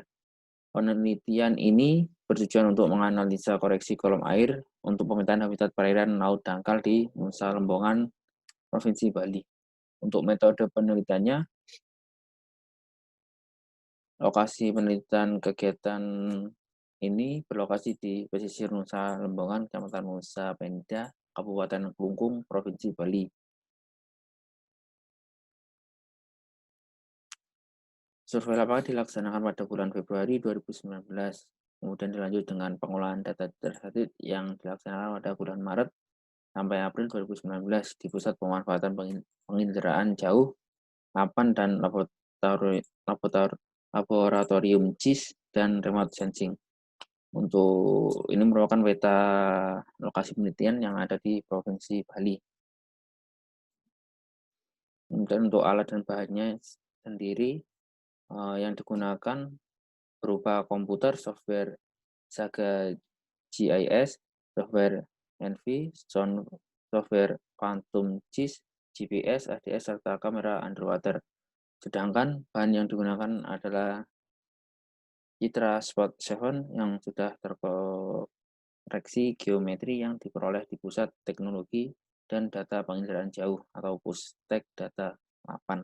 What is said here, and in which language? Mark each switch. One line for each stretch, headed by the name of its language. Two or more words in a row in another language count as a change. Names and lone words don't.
Indonesian: Penelitian ini bertujuan untuk menganalisa koreksi kolom air untuk pemetaan habitat perairan laut dangkal di Nusa Lembongan, Provinsi Bali. Untuk metode penelitiannya, lokasi penelitian kegiatan ini berlokasi di pesisir Nusa Lembongan, Kecamatan Nusa Penida, Kabupaten Klungkung, Provinsi Bali. Survei lapangan dilaksanakan pada bulan Februari 2019, kemudian dilanjut dengan pengolahan data terstatik yang dilaksanakan pada bulan Maret sampai April 2019 di Pusat Pemanfaatan Penginderaan Jauh, Mapan, dan Laboratorium CIS dan Remote Sensing. Untuk ini merupakan peta lokasi penelitian yang ada di Provinsi Bali. Kemudian untuk alat dan bahannya sendiri yang digunakan berupa komputer, software Saga GIS, software Envy, software Quantum GIS, GPS, ADS, serta kamera underwater. Sedangkan bahan yang digunakan adalah Citra Spot 7 yang sudah terkoreksi geometri yang diperoleh di Pusat Teknologi dan Data Penginderaan Jauh atau Pustek Data 8.